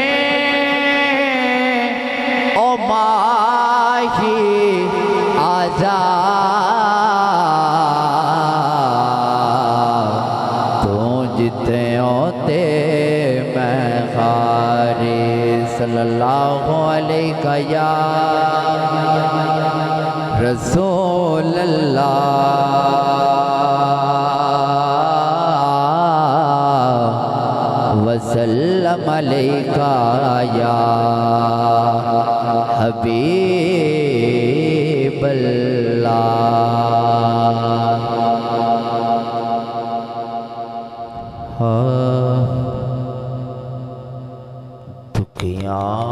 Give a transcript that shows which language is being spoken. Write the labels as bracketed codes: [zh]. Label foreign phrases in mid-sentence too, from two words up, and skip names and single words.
[pa] او ماہی آجا تے میں کھاری [ar] صلى الله عليك يا رسول الله وسلم عليك يا حبيب الله. [pa] दुखियाँ